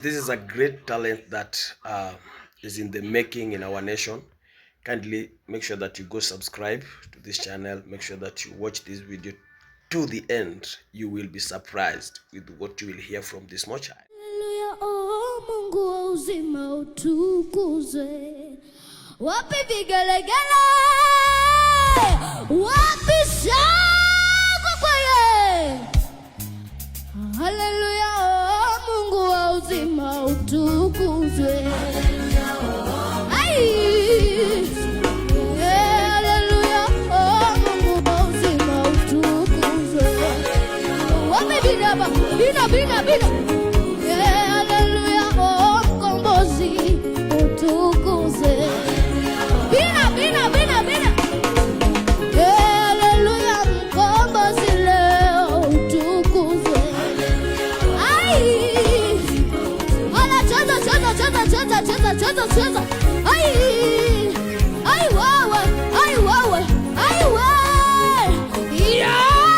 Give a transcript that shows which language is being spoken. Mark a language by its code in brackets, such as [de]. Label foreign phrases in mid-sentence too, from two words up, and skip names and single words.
[en] This is a great talent that, uh, is in the making in our nation. Kindly make sure that you go subscribe to this channel. Make sure that you watch this video to the end. You will be surprised with what you will hear from this small child. [sw] Haleluya, oh Mungu wa uzima utukuzwe. Wapi vigelegele? Wapi shangwe kwa ye? Haleluya, oh Mungu wa uzima utukuzwe. Ai! Eh, haleluya, oh Mungu wa uzima utukuzwe. Wapi bina ba-, bina, bina, bina? Yeah, haleluya, oh, mkombozi, utukuze. Bina, bina, bina, bina. Yeah, haleluya, mkombozi leo, utukuze. Ai! Hala, cheza, cheza, cheza, cheza, cheza, cheza, cheza, cheza. Ai! Ai, wewe, ai, wewe, ai, wewe. Yeah.